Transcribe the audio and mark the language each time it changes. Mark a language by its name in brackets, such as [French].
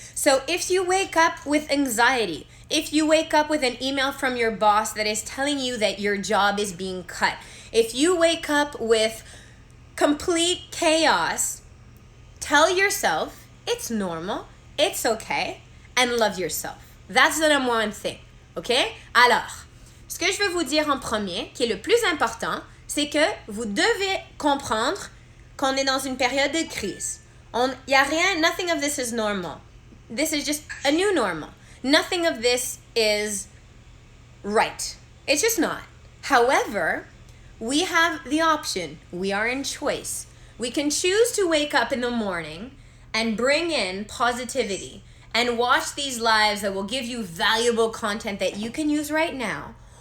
[English] So if you wake up with anxiety, if you wake up with an email from your boss that is telling you that your job is being cut, if you wake up with complete chaos, tell yourself it's normal, it's okay, and love yourself. That's the number one thing, okay? [French] Alors, ce que je veux vous dire en premier, qui est le plus important, c'est que vous devez comprendre qu'on est dans une période de crise. Y a rien, [English] nothing of this is normal. This is just a new normal. Nothing of this is right. It's just not. However, we have the option. We are in choice. We can choose to wake up in the morning and bring in positivity and watch these lives that will give you valuable content that you can use right now.